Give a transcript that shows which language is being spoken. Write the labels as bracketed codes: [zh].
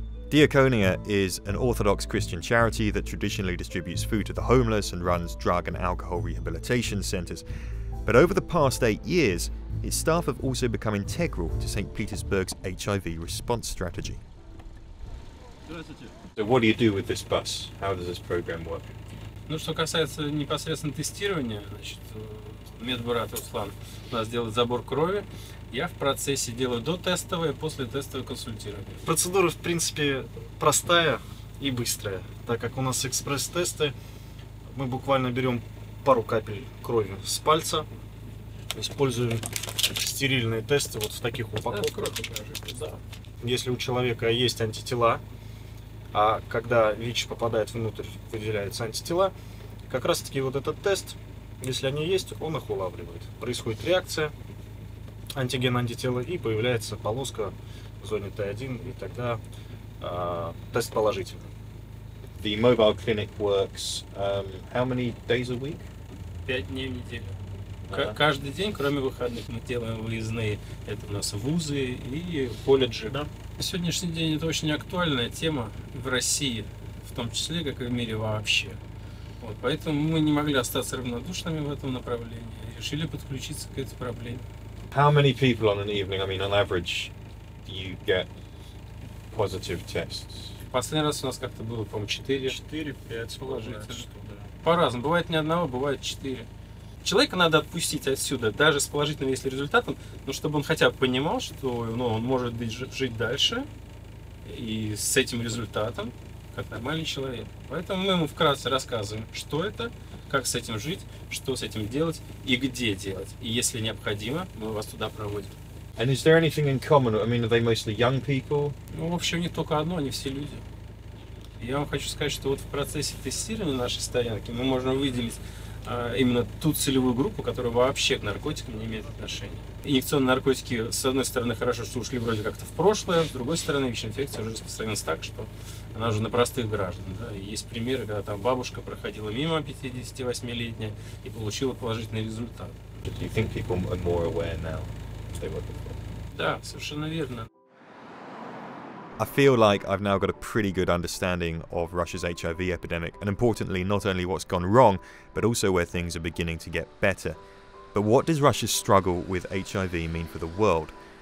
[en] Diakonia is an Orthodox Christian charity that traditionally distributes food to the homeless and runs drug and alcohol rehabilitation centres. But over the past 8 years, its staff have also become integral to St. Petersburg's HIV response strategy. So what do you do with this bus? How does this program work? [ru] Ну, что касается непосредственно тестирования, значит, медбрат Руслан у нас делает забор крови. Я в процессе делаю дотестовое, после тестовое консультирование. Процедура, в принципе, простая и быстрая, так как у нас экспресс-тесты. Мы буквально берем пару капель крови с пальца, используем стерильные тесты вот в таких упаковках. Да. Если у человека есть антитела, а когда ВИЧ попадает внутрь, выделяются антитела, как раз таки вот этот тест, если они есть, он их улавливает. Происходит реакция, антиген-антитела, и появляется полоска в зоне Т1, и тогда тест положительный. [en] The mobile clinic works how many days a week? [ru] 5 дней в неделю. Каждый день, кроме выходных, мы делаем выездные. Это у нас вузы и колледжи. Да. На сегодняшний день это очень актуальная тема в России, в том числе, как и в мире вообще. Вот, поэтому мы не могли остаться равнодушными в этом направлении и решили подключиться к этой проблеме. [en] How many people on an evening, I mean, on average, do you get positive tests? [ru] Последний раз у нас как-то было, по-моему, 4. 4-5 положительных. По-разному. Бывает не одного, бывает 4. Человека надо отпустить отсюда, даже с положительным, если результатом, но чтобы он хотя бы понимал, что он может жить дальше и с этим результатом, как нормальный человек. Поэтому мы ему вкратце рассказываем, что это, как с этим жить, что с этим делать и где делать. И если необходимо, мы вас туда проводим. [en] And is there anything in common? I mean, are they mostly young people? [ru] Ну, в общем, не только одно, они все люди. Я вам хочу сказать, что вот в процессе тестирования нашей стоянки мы можем выделить именно ту целевую группу, которая вообще к наркотикам не имеет отношения. Инъекционные наркотики, с одной стороны, хорошо, что ушли вроде как-то в прошлое, с другой стороны, ВИЧ-инфекция уже распространилась так, что она уже на простых граждан. Да? И есть примеры, когда там бабушка проходила мимо 58-летняя и получила положительный результат. [en] Do you think people are more aware now than they were before? [ru] Да, совершенно верно. [en] I feel like I've now got a pretty good understanding of Russia's HIV epidemic, and importantly, not only what's gone wrong, but also where things are beginning to get better. But what does Russia's struggle with HIV mean for the world?